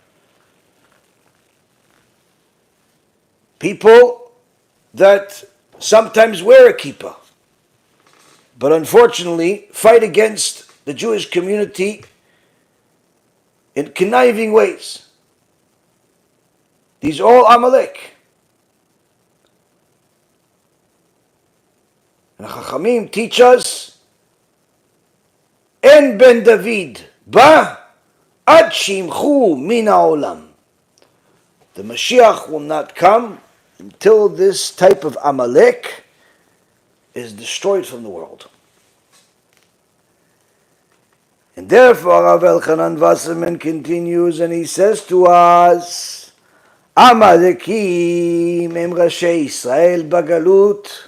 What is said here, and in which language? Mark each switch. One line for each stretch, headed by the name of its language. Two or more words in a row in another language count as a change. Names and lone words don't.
English: People that sometimes wear a kippah, but unfortunately fight against the Jewish community in conniving ways. These are all Amalek. And Chachamim teach us,
Hebrew: אין בן דוד בא עד שימחו מן העולם.
English: The Mashiach will not come until this type of Amalek is destroyed from the world. And therefore, Rav Elchanan Wasserman continues and he says to us,
Hebrew: עמלקים הם ראשי ישראל בגלות.